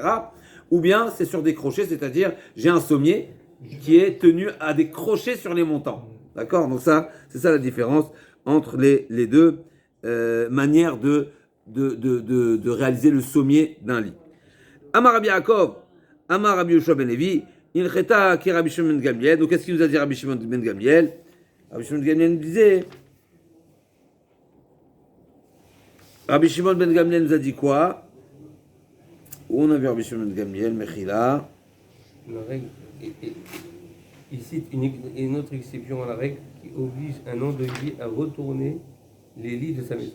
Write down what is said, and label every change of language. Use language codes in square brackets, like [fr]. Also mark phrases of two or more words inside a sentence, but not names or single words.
[fr] Ou bien c'est sur des crochets, c'est-à-dire j'ai un sommier qui est tenu à des crochets sur les montants. D'accord? Donc ça, c'est ça la différence entre les deux manières de réaliser le sommier d'un lit. [he] אמר רבי יעקב אמר רבי יהושע בן לוי איל צ'טה כי רבי שמעון בן גמליאל. [fr] Donc qu'est-ce qu'il nous a dit Rabbi Shimon ben Gamliel? Rabbi Shimon ben Gamliel nous disait, Rabbi Shimon ben Gamliel nous a dit quoi? Où on a vu Rabbi Shimon ben Gamliel, Mechila. La règle, il cite une autre exception à la règle qui oblige un endeuillé à retourner les lits de sa maison.